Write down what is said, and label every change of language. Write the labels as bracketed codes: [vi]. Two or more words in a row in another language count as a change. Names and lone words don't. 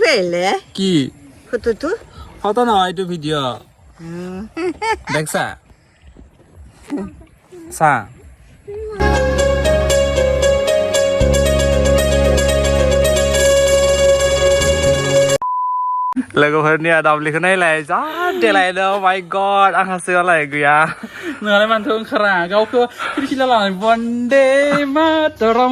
[as] এলে কি ফটো ফটো না এইটো ভিডিও দেখছা চা [brx] लोगोफोरनि दाबलिखौ नायलाय जा देलायदों माय गड आंहा सोलाय गैया नोंहालाय मानोथो ओंखारा गावखौ खिरखिला लानानै बन्दे मातरम